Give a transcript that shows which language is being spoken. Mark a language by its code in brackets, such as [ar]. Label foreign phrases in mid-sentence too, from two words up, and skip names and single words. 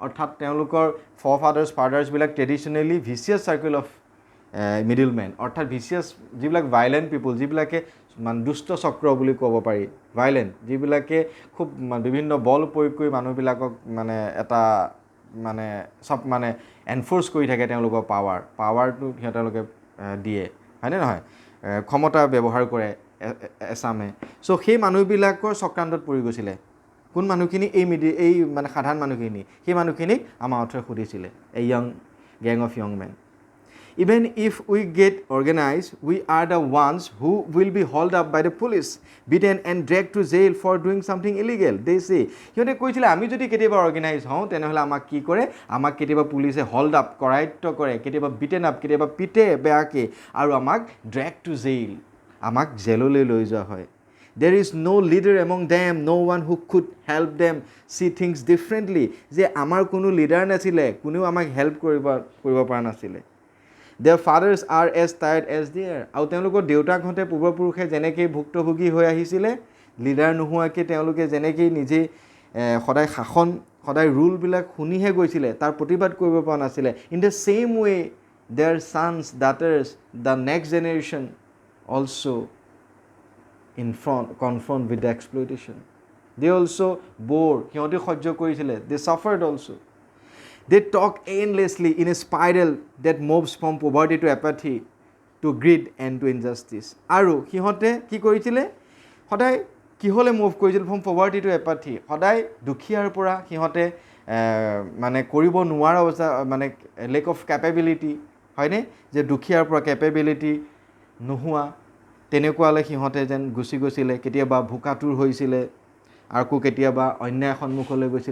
[as] অৰ্থাৎ তেওঁলোকৰ ফাদাৰ্ছবিলাক [en] traditionally vicious circle of middle men, [as] অৰ্থাৎ ভিচিয়াছ যিবিলাক [en] violent people, [as] যিবিলাকে মানে দুষ্ট চক্ৰ বুলি ক'ব পাৰি, ভাইলেণ্ট, যিবিলাকে খুব বিভিন্ন বল প্ৰয়োগ কৰি মানুহবিলাকক মানে এটা মানে চব মানে এনফ'ৰ্চ কৰি থাকে তেওঁলোকৰ পাৱাৰটো তেওঁলোকে দিয়ে, হয়নে নহয়, ক্ষমতা ব্যৱহাৰ কৰে এছামে। চ' সেই মানুহবিলাকৰ চক্ৰান্তত পৰি গৈছিলে কোন মানুহখিনি, এই মানে সাধাৰণ মানুহখিনি, সেই মানুহখিনিক আমাৰ অথৰে সুধিছিলে, [en] a gang of young men. Even if we get organized, we are the ones who will be hauled up by the police, beaten and dragged to jail for doing something illegal. They say, [as] সিহঁতে কৈছিলে আমি যদি কেতিয়াবা অৰ্গেনাইজ হওঁ তেনেহ'লে আমাক কি কৰে, আমাক কেতিয়াবা পুলিচে [en] hold up [as] কৰায়ত্ব কৰে, কেতিয়াবা [en] beaten up, [as] কেতিয়াবা পিটে বেয়াকৈ, আৰু আমাক [en] drag to jail, [as] আমাক জেললৈ লৈ যোৱা হয়। [en] There is no leader among them, no one who could help them see things differently. [as] যে আমাৰ কোনো লিডাৰ নাছিলে, কোনেও আমাক হেল্প কৰিব পৰা নাছিলে। [en] Their fathers are as tired as they are. [as] আৰু তেওঁলোকৰ দেউতাকহঁতে পূৰ্বপুৰুষে যেনেকৈ ভুক্তভোগী হৈ আহিছিলে, লিডাৰ নোহোৱাকৈ তেওঁলোকে যেনেকৈ নিজেই সদায় শাসন, সদায় ৰুলবিলাক শুনিহে গৈছিলে, তাৰ প্ৰতিবাদ কৰিব পৰা নাছিলে। [en] In the same way their sons, daughters, the next generation also' confront with the exploitation. They also bore, [as] সিহঁতে সহ্য কৰিছিলে, [en] they suffered also. They talk endlessly in a spiral that moves from poverty to apathy, to greed and to injustice. [as] আৰু সিহঁতে কি কৰিছিলে, সদায় কিহলে মুভ কৰিছিল, [en] from poverty to apathy, [as] সদায় দুখীয়াৰ পৰা সিহঁতে মানে কৰিব নোৱাৰা অৱস্থা, মানে [en] lack of capability, [as] হয়নে, যে দুখীয়াৰ পৰা কেপেবিলিটি নোহোৱা, তেনেকুৱালৈ সিহঁতে যেন গুচি গৈছিলে, কেতিয়াবা ভোকাতুৰ হৈছিলে, আকৌ কেতিয়াবা অন্যায় সন্মুখলৈ গৈছিলে।